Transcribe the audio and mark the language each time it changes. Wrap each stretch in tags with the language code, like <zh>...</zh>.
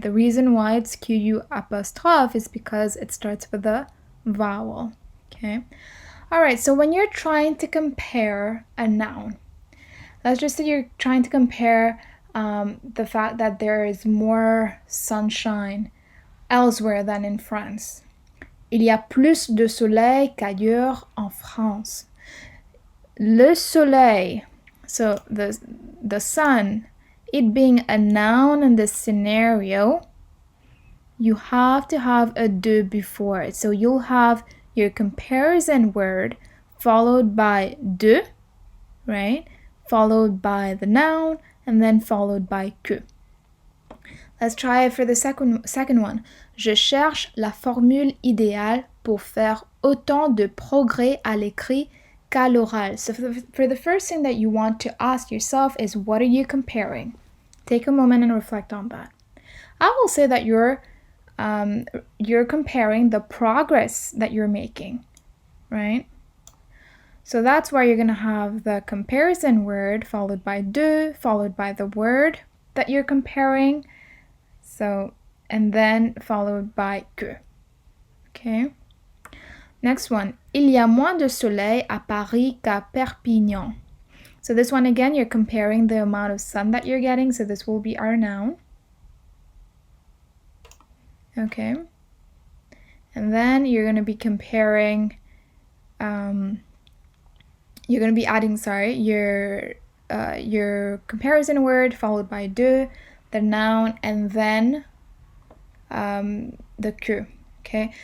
<en>The reason why it's QU apostrophe is because it starts with a vowel, okay? All right, so when you're trying to compare a noun, let's just say you're trying to compare the fact that there is more sunshine elsewhere than in France.</en> <fr>Il y a plus de soleil qu'ailleurs en France. Le soleil,</fr> <en>so the sun, it being a noun in this scenario, you have to have a de before it. So you'll have your comparison word followed by de, right? Followed by the noun, and then followed by que. Let's try it for the second one.</en> <fr>Je cherche la formule idéale pour faire autant de progrès à l'écrit qu'à l'oral.</fr> <en>So for the first thing that you want to ask yourself is, what are you comparing? Take a moment and reflect on that. I will say that you're comparing the progress that you're making, right? So that's why you're going to have the comparison word followed by de, followed by the word that you're comparing. So, and then followed by que. Okay. Next one.</en> <fr>Il y a moins de soleil à Paris qu'à Perpignan.</fr> <en>So this one again, you're comparing the amount of sun that you're getting. So this will be our noun. Okay. And then you're going to be comparing, you're going to be adding, your comparison word followed by de, the noun, and then the que. Okay.</en>